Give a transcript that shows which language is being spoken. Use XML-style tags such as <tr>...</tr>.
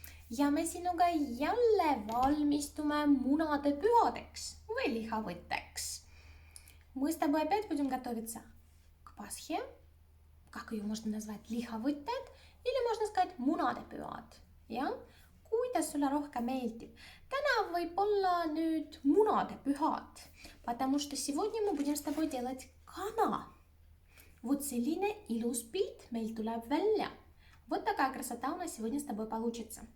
<et>ja me sinuga jälle valmistume munade pühadeks või lihavõtteks.</et> <ru>Мы с тобой опять будем готовиться к Пасхе, как ее можно назвать, lihavõtted, или можно сказать</ru> <et>munade pühad,</et> <ru>jah?</ru> <et>Kuidas sulle rohkem meeldib? Täna võib olla nüüd munade pühad,</et> <ru>потому что сегодня мы будем с тобой делать</ru> <et>kana. Вот selline ilus pilt meil tuleb välja.</et> <ru>Вот такая красота у нас сегодня с тобой получится.</ru>